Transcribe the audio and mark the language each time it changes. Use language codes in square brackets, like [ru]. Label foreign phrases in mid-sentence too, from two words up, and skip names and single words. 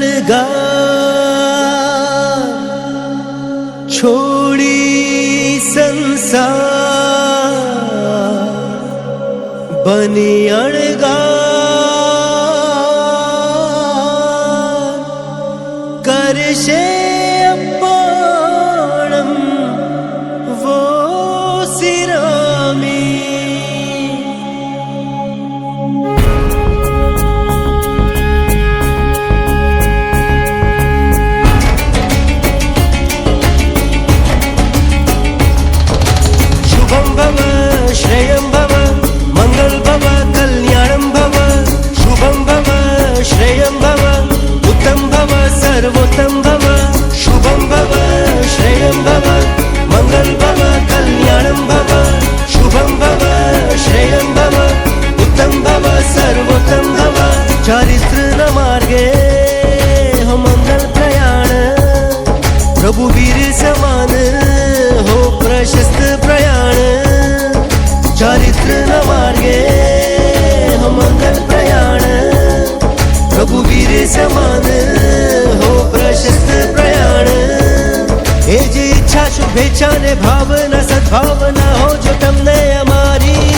[gu] છોડી સંસાર બની અણગાર કરશે અપણમ વો સિરામી. [sa] श्रेयं भव मंगल भव कल्याणं भव शुभं भव श्रेयं भव उत्तम भव सर्वोत्तम भव शुभं भव श्रेयं भव मंगल भव कल्याणं भव शुभं भव श्रेयं भव उत्तम भव सर्वोत्तम भव. [gu] ચારિત્ર માર્ગે હો મંગલ પ્રયાણ પ્રભુ વીર સમાન હો પ્રશસ્ત પ્રયાણ. ચારિત્ર માર્ગે હો મંગલ પ્રયાણ પ્રભુ વીર સમાન હો પ્રશસ્ત પ્રયાણ. એ જે ઈચ્છા શુભેચ્છા ને ભાવના સદભાવના હો જો તમને અમારી.